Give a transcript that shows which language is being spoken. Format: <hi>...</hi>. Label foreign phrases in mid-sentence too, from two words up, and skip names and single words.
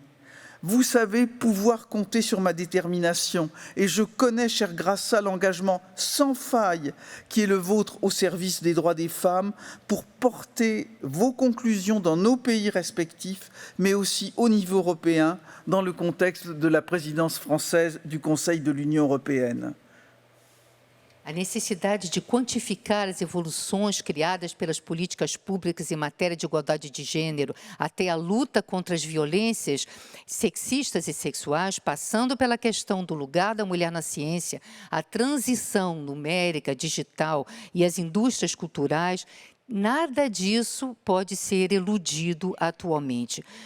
<fr>Vous savez pouvoir compter sur ma détermination et je connais, cher Grassa, l'engagement sans faille qui est le vôtre au service des droits des femmes pour porter vos conclusions dans nos pays respectifs, mais aussi au niveau européen, dans le contexte de la présidence française du Conseil de l'Union européenne.</fr> <pt>A necessidade de quantificar as evoluções criadas pelas políticas públicas em matéria de igualdade de gênero, até a luta contra as violências sexistas e sexuais, passando pela questão do lugar da mulher na ciência, a transição numérica, digital e as indústrias culturais, nada disso pode ser eludido atualmente.</pt>